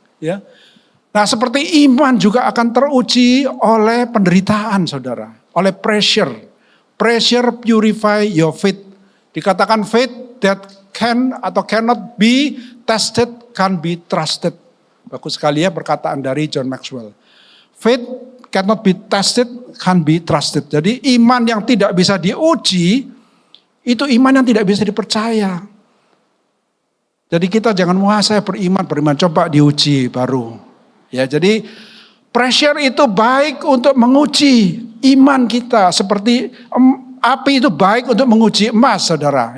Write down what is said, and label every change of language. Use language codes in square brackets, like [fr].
[id] Ya, nah seperti iman juga akan teruji oleh penderitaan saudara, oleh pressure. [en] Pressure purify your faith. [id] Dikatakan [en] faith that can [id] atau [en] cannot be tested can be trusted. [id] Bagus sekali ya perkataan dari John Maxwell. [en] Faith cannot be tested can be trusted. [id] Jadi iman yang tidak bisa diuji itu iman yang tidak bisa dipercaya. Jadi kita jangan saya beriman, coba diuji baru. Ya, jadi pressure itu baik untuk menguji iman kita, seperti api itu baik untuk menguji emas, saudara.